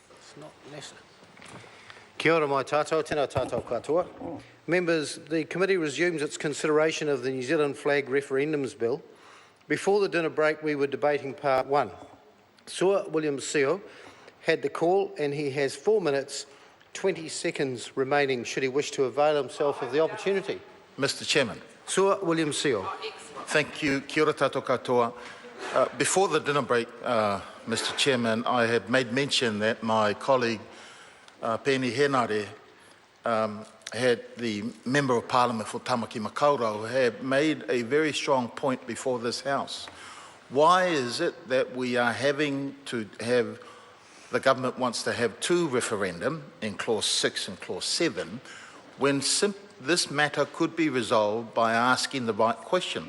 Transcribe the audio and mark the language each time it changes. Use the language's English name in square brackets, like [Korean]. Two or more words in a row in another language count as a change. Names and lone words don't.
[English] It's not necessary. [Māori] Kia ora mai tātou, tēnā tātou katoa. [English] Members, the committee resumes its consideration of the New Zealand Flag Referendums Bill. Before the dinner break, we were debating Part 1. Sir William Seo had the call and he has 4 minutes, 20 seconds remaining should he wish to avail himself of the opportunity. Mr. Chairman. Sir William Seo. Thank you. [Māori] Kia ora tātou katoa. [English] Before the dinner break, Mr. Chairman, I had made mention that my colleague, Pēni Henare, had the Member of Parliament for Tamaki Makaurau, had made a very strong point before this House. Why is it that we are having to have, the government wants to have 2 referendum in Clause 6 and Clause 7, when this matter could be resolved by asking the right question?